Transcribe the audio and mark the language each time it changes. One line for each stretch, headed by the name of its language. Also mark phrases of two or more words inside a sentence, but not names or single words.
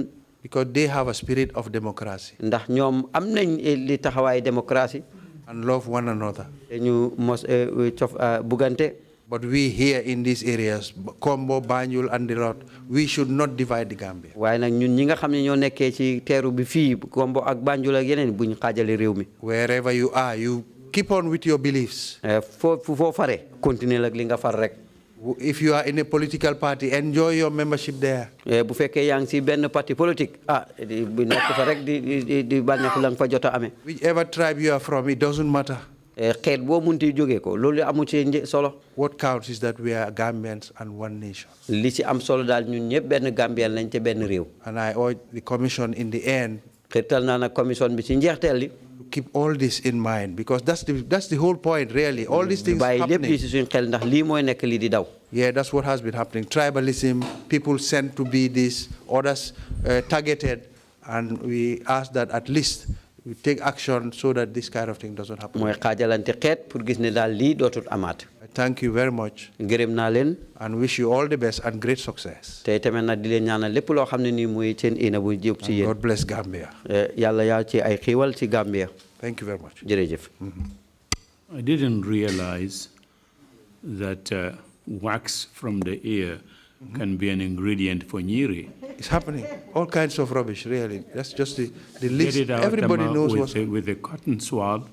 English: Because they have a spirit of democracy.
Wolof: ndax ñoom am nañ li taxawaay démocratie.
English: And love one another.
Wolof: te ñu mos bugante.
English: But we here in these areas, Kombo, Banjul, and the lot, we should not divide the Gambia.
Wolof: waaye nag ñun ñi nga xam ne ñoo nekkee ci teeru bi fii Kombo ak Banjul ak yeneen buñ xaajale réew mi.
English: Wherever you are, you keep on with your beliefs.
Wolof: foo fare continuer ak li nga far rek.
English: If you are in a political party, enjoy your membership there.
Wolof: bu fekkee yaa ngi ci benn
French: parti politique
Wolof: bu nekk fa rek di bànneexu la nga fa jot a amee.
English: Whichever tribe you are from, it doesn't matter.
Wolof: xeet boo munti jógee ko loolu amu ci solo.
English: What counts is that we are Gambians and one nation.
Wolof: li ci am solo daal ñun ñëpp benn Gambien lañ te benn réew.
English: And I urge the commission in the end.
Wolof: xirtal naa nag commission bi ci njeexteel li.
English: Keep all this in mind because that's the whole point really. All these things
Wolof: bàyyi lépp
English: happening.
Wolof: li ci suñ xel ndax lii mooy nekk li di daw.
English: Yeah, that's what has been happening. Tribalism, people sent to be this, others targeted, and we ask that at least we take action so that this kind of thing doesn't happen.
Wolof: mooy xaajalante xeet pour gis ne daal lii dootul amaat.
English: Thank you very much.
Wolof: gërëm naa leen.
English: And wish you all the best and great success.
Wolof: te tamit nag di leen ñaanal lépp loo xam ne nii mooy seen ina bu jëm ci yéen.
English: God bless Gambia.
Wolof: yàlla yaa ci ay xiiwal ci Gambia.
English: Thank you very much.
Wolof: jërëjëf.
English: I didn't realize that wax from the ear can be an ingredient for nyiri. It's happening. All kinds of rubbish, really. That's just the Get list. it out Everybody knows what's with a cotton swab,